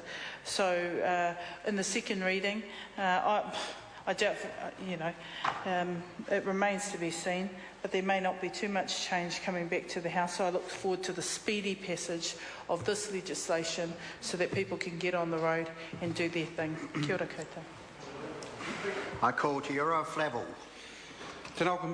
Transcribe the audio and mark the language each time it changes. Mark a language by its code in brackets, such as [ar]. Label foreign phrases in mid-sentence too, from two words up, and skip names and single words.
[en] So in the second reading, I doubt, it remains to be seen, but there may not be too much change coming back to the House. So I look forward to the speedy passage of this legislation so that people can get on the road and do their thing. [mi] Kia ora koutou. [en] I call Te Ura Flavel. [mi] Tēnā koe,